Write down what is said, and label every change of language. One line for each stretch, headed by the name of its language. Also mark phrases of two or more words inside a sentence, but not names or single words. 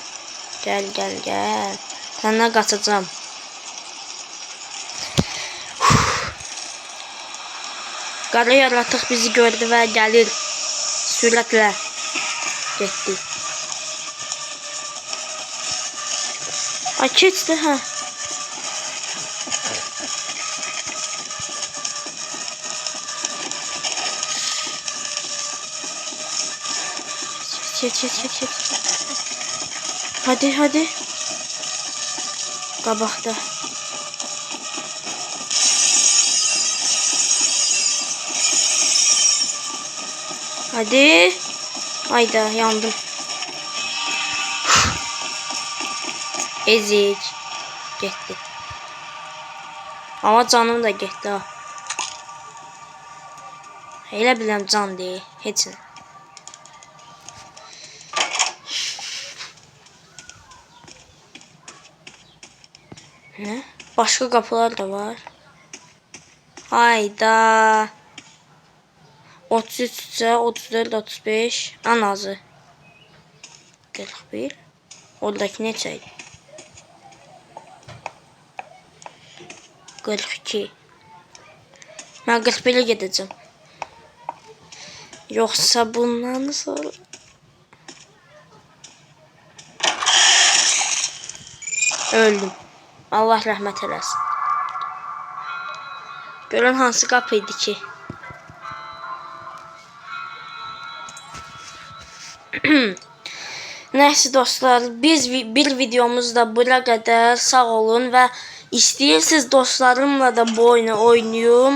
Azerbaijani: Gəl, gəl, gəl. Səndən qaçacağım. Qara yaratıq bizi gördü və gəlir. Sürətlə. Getdi. Ay, keçdi, hə.
Turkish: Çek. Hadi, hadi. Qabaqda. Hadi. Hayda, yandım. Ezik.
Azerbaijani: Getdi. Ama canım da getdi ha. Elə biləm can deyil. Heç nə.
Turkish: Ne? Başka kapılar da var. Hayda. 33, 34, 35. En azı. 41. Oradaki ne çay? 42. Ben 41'e gideceğim. Yoksa bundan sonra... Öldüm.
Azerbaijani: Allah rəhmət eləsin. Görün hansı qapıydı ki? Neyse dostlar, biz bir videomuzda bura qədər. Sağ olun və istəyirsiniz dostlarımla da bu oyunu oynayım.